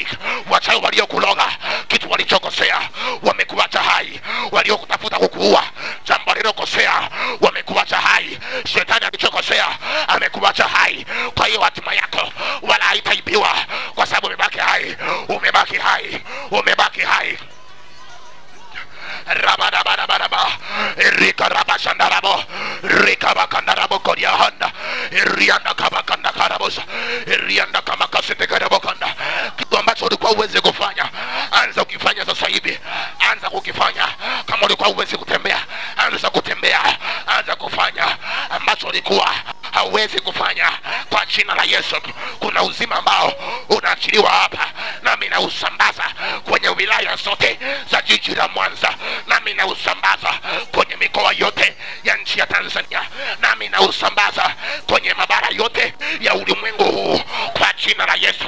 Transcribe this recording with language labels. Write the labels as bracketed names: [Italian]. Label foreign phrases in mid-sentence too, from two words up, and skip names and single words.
[Swahili] Wachawi waliokuloga kitu walichokosea, wamekuacha hai. Waliokutafuta kukuua jambo walilokosea, wamekuacha hai. Shetani alichokosea, amekuacha hai. Kwa hiyo hatima yako wala haitaibiwa, kwa sababu umebaki hai, umebaki hai, umebaki hai. Rabadabadabadaba Rika rabashandarabo Rika bakandarabo kodia handa Rianda kabakanda karabosa Rianda kamakasete karabokanda. Kitu ambacho ulikuwa uweze kufanya, anza ukifanya sasa hivi. Anza kukifanya. Kama ulikuwa uweze kutembea, anza kutembea. Anza kufanya ambacho ulikuwa hauwezi kufanya. Kwa jina la Yesu, kuna uzima ambao unaachiliwa hapa, nami na usambaza kwenye wilaya zote za jiji la Mwanza, nami na usambaza kwenye mikoa yote ya nchi ya Tanzania, nami na usambaza kwenye mabara yote ya ulimwengu huu kwa jina la Yesu.